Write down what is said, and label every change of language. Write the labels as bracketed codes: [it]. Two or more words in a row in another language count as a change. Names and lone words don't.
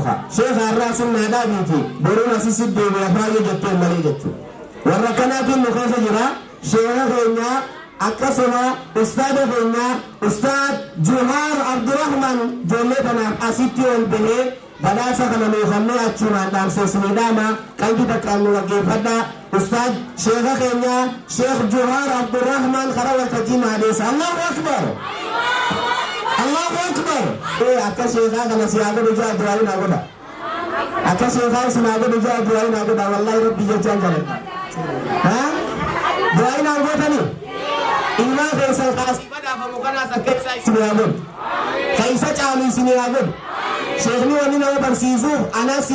[om] haa sheekha irraa sunnaadhaa biiti boruun asisi deebi'e afaayyee jettee malee jechuudha warra kanaatiin nu keessa jira sheekha keenya akkasuma ustaada keenya ustaad Juhaar Abdurrahman ijoollee kanaaf asitti ol bahee badhaasa kana meefannee achumaan dhaamseesiniidhaama qalbii takkaan nu dhaggeeffadha ustaad sheekha keenya sheekh Juhaar Abdurrahman karaa waltajjii maadeessa [ar] الله أكبر الله أكبر [om] akka sheekhaa kana si haa godhu jaa du'aayi naa godha akka sheekhaa si naa godhu jaa du'aayi naa godha wallaahi rabbi jechaan jaladha du'aayi naa godhani ilmaa keessan kaasii badhaafamu kanaas akka isaa isin haa godhu ka isa caalu isin haa godhu sheekni wani nama barsiisuuf anas si